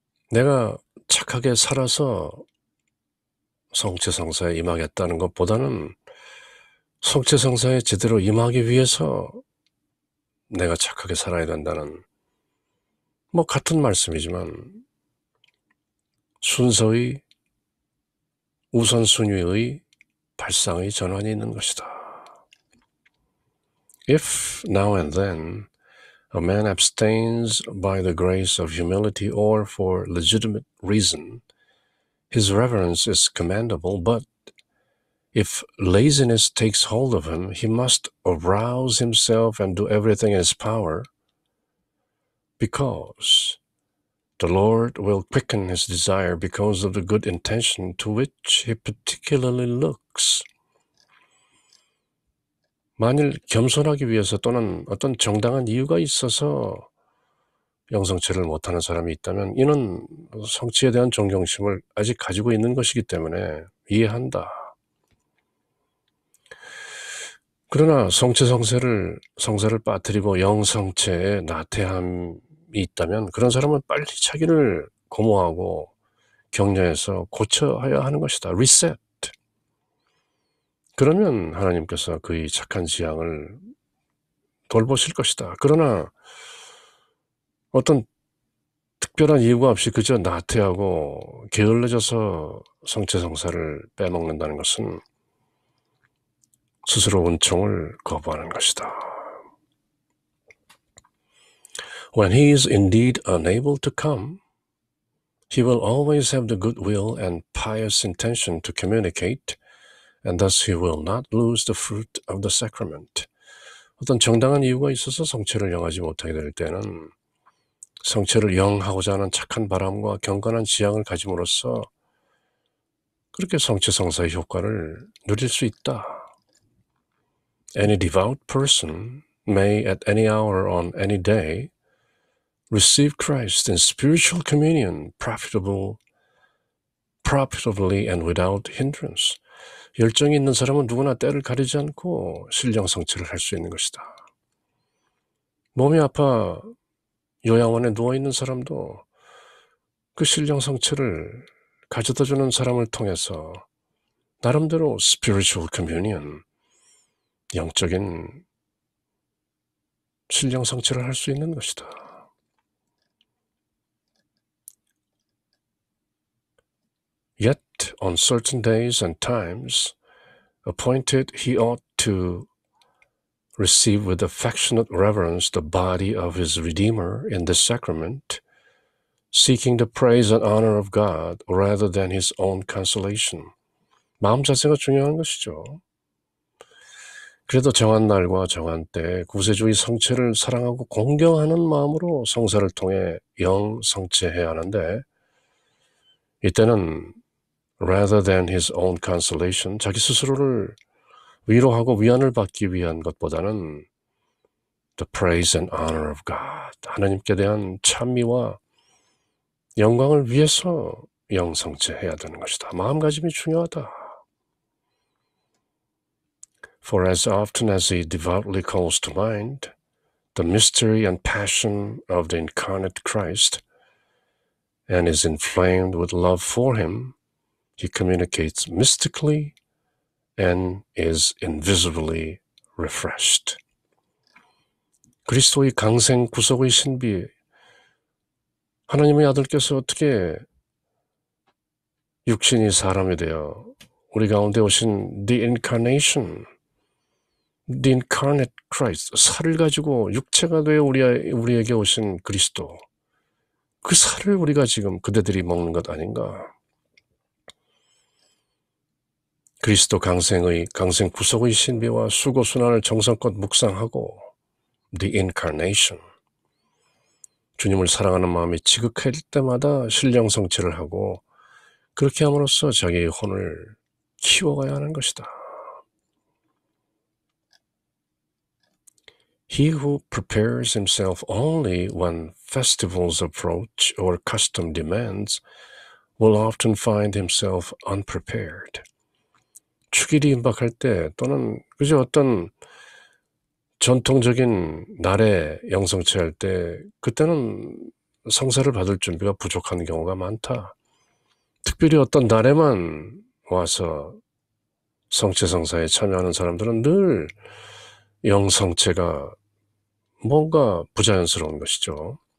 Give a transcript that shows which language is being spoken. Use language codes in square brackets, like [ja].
[ko] 내가 착하게 살아서 성체성사에 임하겠다는 것보다는 성체성사에 제대로 임하기 위해서 내가 착하게 살아야 된다는, 같은 말씀이지만 순서의 우선순위의 발상의 전환이 있는 것이다. [en] If now and then a man abstains by the grace of humility or for legitimate reason, his reverence is commendable, but if laziness takes hold of him, he must arouse himself and do everything in his power, because the Lord will quicken his desire because of the good intention to which he particularly looks. [ko] 만일 겸손하기 위해서 또는 어떤 정당한 이유가 있어서 영성체를 못하는 사람이 있다면 이는 성체에 대한 존경심을 아직 가지고 있는 것이기 때문에 이해한다. 그러나 성사를 빠뜨리고 영성체에 나태함이 있다면 그런 사람은 빨리 자기를 고모하고 격려해서 고쳐야 하는 것이다. 리셋. 그러면 하나님께서 그의 착한 지향을 돌보실 것이다. 그러나 어떤 특별한 이유가 없이 그저 나태하고 게을러져서 성체성사를 빼먹는다는 것은 스스로 은총을 거부하는 것이다. [en] When he is indeed unable to come, he will always have the good will and pious intention to communicate, and thus he will not lose the fruit of the sacrament. [ko] 어떤 정당한 이유가 있어서 성체를 영하지 못하게 될 때는 성체를 영하고자 하는 착한 바람과 경건한 지향을 가짐으로써 그렇게 성체성사의 효과를 누릴 수 있다. [en] Any devout person may at any hour on any day receive Christ in spiritual communion profitably and without hindrance. [ko] 열정이 있는 사람은 누구나 때를 가리지 않고 신령 성체를 할 수 있는 것이다. 몸이 아파 요양원에 누워있는 사람도 그 신령 성체를 가져다주는 사람을 통해서 나름대로 [en] spiritual communion, [ko] 영적인 신령 성체를 할 수 있는 것이다. [en] Yet on certain days and times appointed he ought to receive with affectionate reverence the body of his Redeemer in the sacrament, seeking the praise and honor of God rather than his own consolation. [ko] 마음 자세가 중요한 것이죠. 그래도 정한 날과 정한 때 구세주의 성체를 사랑하고 공경하는 마음으로 성사를 통해 영 성체해야 하는데, 이때는 [en] rather than his own consolation, [ko] 자기 스스로를 위로하고 위안을 받기 위한 것보다는 [en] the praise and honor of God, [ko] 하나님께 대한 찬미와 영광을 위해서 영성체해야 되는 것이다. 마음가짐이 중요하다. [en] For as often as he devoutly calls to mind the mystery and passion of the incarnate Christ and is inflamed with love for him, he communicates mystically and is invisibly refreshed. [ko] 그리스도의 강생 구속의 신비, 하나님의 아들께서 어떻게 육신이 사람이 되어 우리 가운데 오신 [en] the incarnation, the incarnate Christ, [ko] 살을 가지고 육체가 되어 우리에게 오신 그리스도, 그 살을 우리가 지금 그대들이 먹는 것 아닌가? 그리스도 강생 구속의 신비와 수고 순환을 정성껏 묵상하고 [en] the incarnation, [ko] 주님을 사랑하는 마음이 지극할 때마다 신령 성체를 하고 그렇게 함으로써 자기의 혼을 키워가야 하는 것이다. [en] He who prepares himself only when festivals approach or custom demands will often find himself unprepared. [ko] 축일이 임박할 때 또는 그저 어떤 전통적인 날에 영성체할 때 그때는 성사를 받을 준비가 부족한 경우가 많다. 특별히 어떤 날에만 와서 성체 성사에 참여하는 사람들은 늘 영성체가 뭔가 부자연스러운 것이죠.